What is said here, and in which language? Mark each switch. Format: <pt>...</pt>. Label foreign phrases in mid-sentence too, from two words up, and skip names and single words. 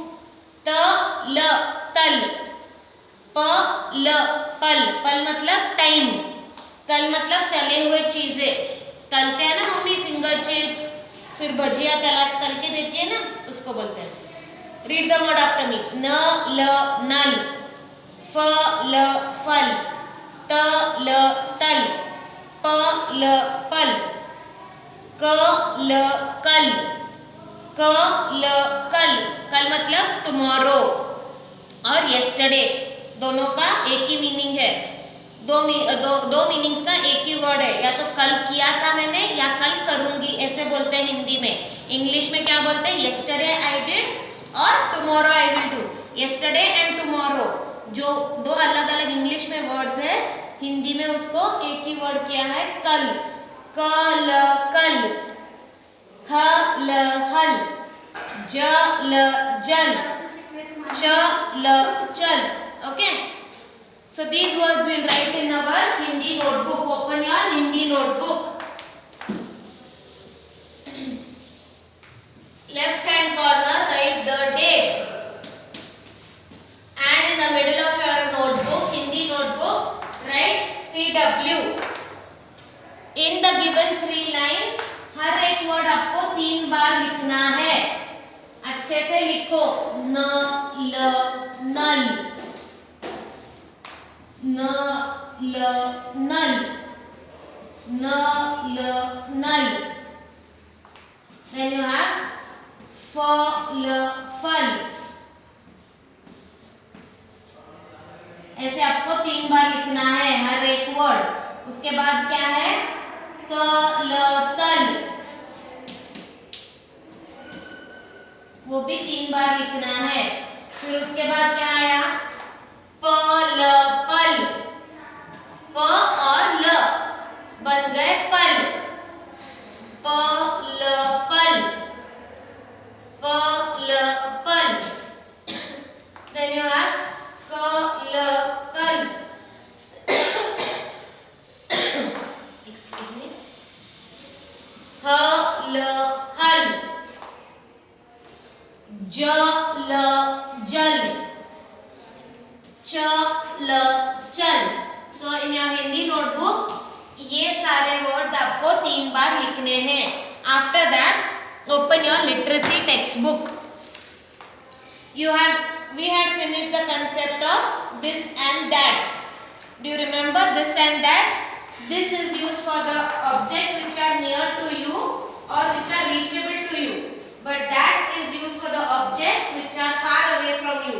<hi>तल, तल। पल, पल, पल मतलब टाइम। तल मतलब तले हुए चीजें, तलते हैं ना मम्मी</hi> <en>finger chips,</en> <hi>फिर भजिया तल के देती है ना, उसको बोलते हैं.</hi> <en>Read the word after me.</en> <hi>न ल नल, फ ल फल, त ल तल, प ल पल, क ल कल, क ल कल. कल मतलब टुमारो और येस्टरडे दोनों का एक ही मीनिंग है. दो मीनिंग्स का एक ही वर्ड है. या तो कल किया था मैंने या कल करूंगी, ऐसे बोलते हैं हिंदी में. इंग्लिश में क्या बोलते हैं?</hi> <en>Yesterday I did और tomorrow I will do. yesterday and tomorrow</en> <hi>जो दो अलग अलग इंग्लिश में वर्ड्स है, हिंदी में उसको एक ही वर्ड किया है कल. कल कल, ह ल हल, ज ल जल, च ल चल.</hi> <en>Okay. So these words we'll write in our Hindi notebook. Open your Hindi notebook. Left hand corner write the date. And in the middle of your notebook, Hindi notebook, write CW. In the given 3 lines,</en> <hi>हर एक वर्ड आपको 3 बार लिखना है. अच्छे से लिखो. न ल नल, न ल नल, न ल नल.</hi> <en>Then you have</en> <hi>फ ल फल. ऐसे आपको 3 बार लिखना है हर एक वर्ड. उसके बाद क्या है? त ल तल, वो भी 3 बार लिखना है. फिर उसके बाद क्या आया? प ल पल. प और ल बन गए पल. प ल पल, प ल पल.</hi> <en>Then you have</en> <hi>क ल कल.</hi> <en>Excuse me.</en> <hi>ह ल हल, ज ल जल, च ल चल.</hi> <en>So in your Hindi notebook</en> <hi>ये सारे वर्ड्स आपको 3 बार लिखने हैं.</hi> <en>After that open your literacy text book. We had finished the concept of this and that. Do you remember this and that? This is used for the objects which are near to you or which are reachable to you. But that is used for the objects which are far away from you.</en>